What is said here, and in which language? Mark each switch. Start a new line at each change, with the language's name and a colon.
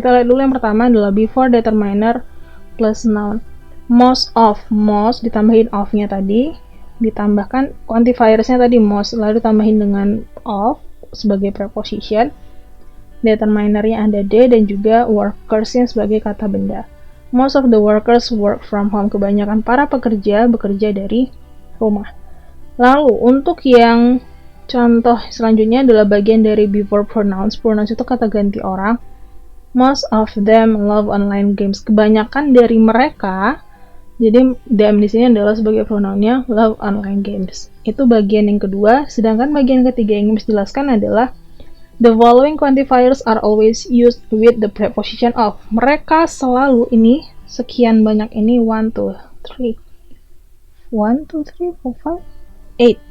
Indonesian: Kita lihat dulu yang pertama adalah before determiner plus noun. Most of, most ditambahin of-nya tadi, ditambahkan quantifiersnya tadi most, lalu tambahin dengan of sebagai preposition. Determinernya ada they dan juga workersnya sebagai kata benda.
English: Most of the workers work from home.
Indonesian: Kebanyakan para pekerja bekerja dari rumah. Lalu untuk yang contoh selanjutnya adalah bagian dari before pronouns. Pronouns itu kata ganti orang.
English: Most of them love online games.
Indonesian: Kebanyakan dari mereka, jadi them di sini adalah sebagai pronounnya love online games. Itu bagian yang kedua. Sedangkan bagian ketiga yang harus dijelaskan adalah
English: the following quantifiers are always used with the preposition of.
Indonesian: Mereka selalu ini, sekian banyak ini, 1, 2, 3, 4, 5, 8.